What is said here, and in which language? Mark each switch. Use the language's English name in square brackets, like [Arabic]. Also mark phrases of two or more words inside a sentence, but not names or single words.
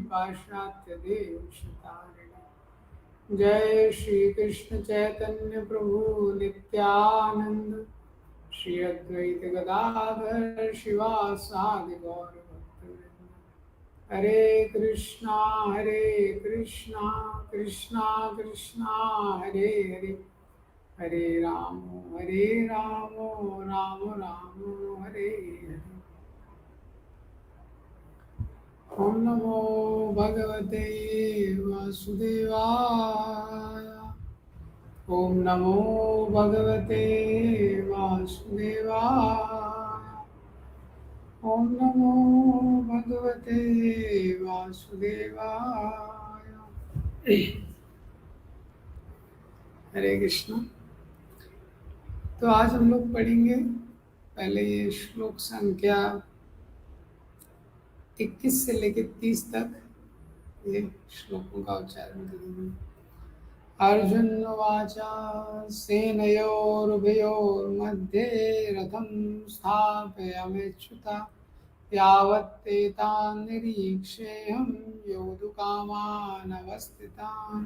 [Sanskrit] पाश्चात्य देशतारिणे। जय श्री कृष्ण चैतन्य प्रभु नित्यानंद, श्री अद्वैत गदाधर शिवासादि गौर भक्तवृंद। हरे कृष्णा कृष्णा कृष्णा हरे हरे, हरे राम राम राम हरे हरे। ओम नमो भगवते वासुदेवाय। ओम नमो भगवते वासुदेवाय। ओम नमो भगवते वासुदेवाय। हरे कृष्ण। [Hindi] तो आज हम लोग पढ़ेंगे पहले ये श्लोक संख्या 21 से लेकर 30 तक ये श्लोकों का उच्चारण करेंगे। [Sanskrit] अर्जुन उवाच सेनयोरुभयोर्मध्ये रथं स्थापयाम्युत यावत्ते तान् निरीक्षेऽहं योद्धुकामानवस्थितान्।